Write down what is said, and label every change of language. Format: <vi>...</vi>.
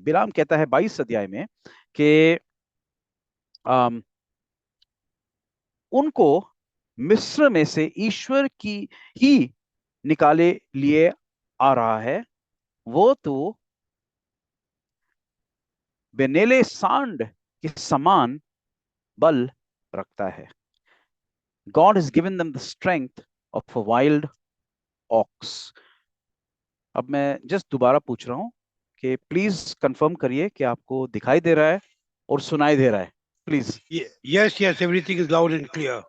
<hi>बिलाम कहता है 22 अध्याय में कि अम, उनको मिस्र में से ईश्वर की ही निकाले लिए आ रहा है, वो तो बेनेले सांड के समान बल रखता है।</hi> <en>God has given them the strength of a wild ox.</en> <hi>अब मैं जस्ट दोबारा पूछ रहा हूँ कि प्लीज कंफर्म करिए कि आपको दिखाई दे रहा है और सुनाई दे रहा है, please.</hi> <en>Yes, yes, everything is loud and clear.</en>